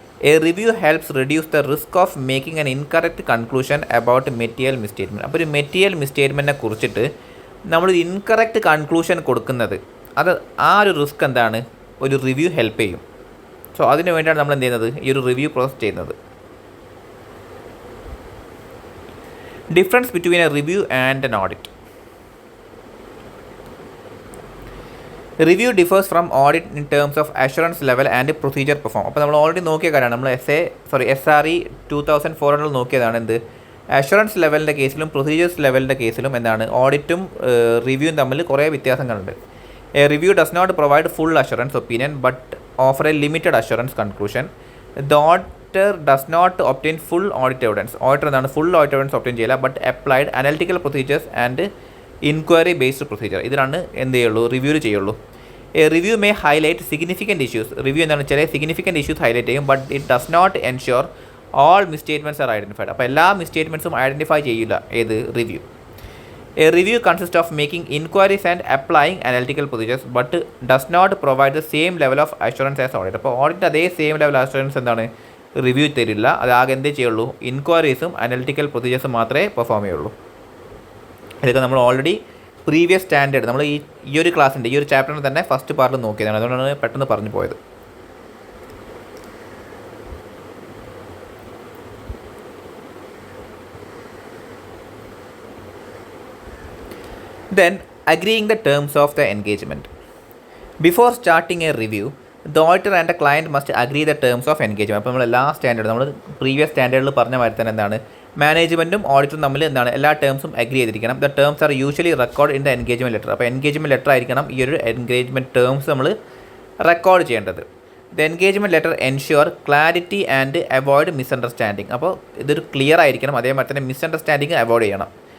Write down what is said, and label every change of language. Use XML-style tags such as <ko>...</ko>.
<en>A review helps reduce the risk of making an incorrect conclusion about material misstatement.</en> <ml>അപ്പോൾ ഒരു material മിസ്റ്റേറ്റ്മെൻറ്റിനെ കുറിച്ചിട്ട് നമ്മൾ incorrect conclusion കൊടുക്കുന്നത്, അത് ആ ഒരു റിസ്ക് എന്താണ്, ഒരു റിവ്യൂ ഹെൽപ്പ് ചെയ്യും. സോ അതിന് വേണ്ടിയാണ് നമ്മൾ എന്ത് ചെയ്യുന്നത്, ഈ ഒരു റിവ്യൂ പ്രോസസ് ചെയ്യുന്നത്.</ml> <en>Difference between a review and an audit. Review differs from audit in terms of assurance level and procedure perform.</en> <ml>അപ്പോൾ നമ്മൾ ഓൾറെഡി നോക്കിയ കാര്യമാണ്, നമ്മൾ SRE 2400 നോക്കിയതാണ് എന്ത്, അഷുറൻസ് ലെവലിൻ്റെ കേസിലും പ്രൊസീജിയേഴ്സ് ലെവലിൻ്റെ കേസിലും എന്താണ്, ഓഡിറ്റും റിവ്യൂവും തമ്മിൽ കുറേ വ്യത്യാസങ്ങളുണ്ട്.</ml> <en>A review does not provide full assurance opinion but offer a limited assurance conclusion. The auditor does not obtain full audit evidence.</en> <ml>Auditor എന്താണ്, ഫുൾ ഓഡിറ്റ് എവിഡൻസ് ഒബ്റ്റെയിൻ ചെയ്യില്ല,</ml> <en>but applied analytical procedures and inquiry based procedure,</en> <ml>ഇതിലാണ് എന്ത് ചെയ്യുള്ളൂ, review ചെയ്യുള്ളൂ.</ml> <en>A review may highlight significant issues.</en> <ml>Review എന്താണ്, ചില significant issues highlight ചെയ്യും,</ml> <en>But it does not ensure all misstatements are identified.</en> <ml>അപ്പോൾ എല്ലാ മിസ്റ്റേറ്റ്മെൻറ്റ്സും ഐഡൻറ്റിഫൈ ചെയ്യില്ല ഏത് review.</ml> <en>A review consists of making inquiries and applying analytical procedures but does not provide the same level of assurance as audit.</en> <ml>അപ്പോൾ audit അതേ same level assurance എന്താണ്, review തരില്ല. അത് ആകെ എന്തേ ചെയ്യുള്ളൂ, ഇൻക്വയറീസും അനലിറ്റിക്കൽ പ്രൊസീജിയേഴ്സും മാത്രമേ പെർഫോം ചെയ്യുള്ളൂ. ഇതൊക്കെ നമ്മൾ ഓൾറെഡി പ്രീവിയസ് സ്റ്റാൻഡേർഡ് നമ്മൾ ഈ ഒരു ക്ലാസ്സിൻ്റെ ഈ ഒരു ചാപ്റ്ററിന് തന്നെ ഫസ്റ്റ് പാർട്ടിൽ നോക്കിയതാണ്, അതുകൊണ്ടാണ് പെട്ടെന്ന് പറഞ്ഞു പോയത്.</ml> <en>Then agreeing the terms of the engagement. Before starting a review, the auditor and the client must agree the terms of engagement.</en> <ml>അപ്പോൾ നമ്മൾ എല്ലാ സ്റ്റാൻഡേർഡ് നമ്മൾ പ്രീവിയസ് സ്റ്റാൻഡേർഡിൽ പറഞ്ഞ മാതിരി തന്നെ എന്താണ്, മാനേജ്മെൻറ്റും ഓഡിറ്ററും തമ്മിൽ എന്താണ് എല്ലാ ടേംസും അഗ്രി ചെയ്തിരിക്കണം.</ml> <en>The terms are usually record in the engagement letter.</en> <ml>അപ്പോൾ എൻഗേജ്മെൻറ്റ് ലെറ്റർ ആയിരിക്കണം ഈ ഒരു എൻഗേജ്മെൻറ്റ് ടേംസ് നമ്മൾ റെക്കോർഡ് ചെയ്യേണ്ടത്.</ml> <en>The engagement letter ensure clarity and avoid misunderstanding.</en> <ml>അപ്പോൾ ഇതൊരു ക്ലിയർ ആയിരിക്കണം, അതേമാതിരി തന്നെ മിസ്അണ്ടർസ്റ്റാൻഡിങ് അവോയ്ഡ് ചെയ്യണം.</ml>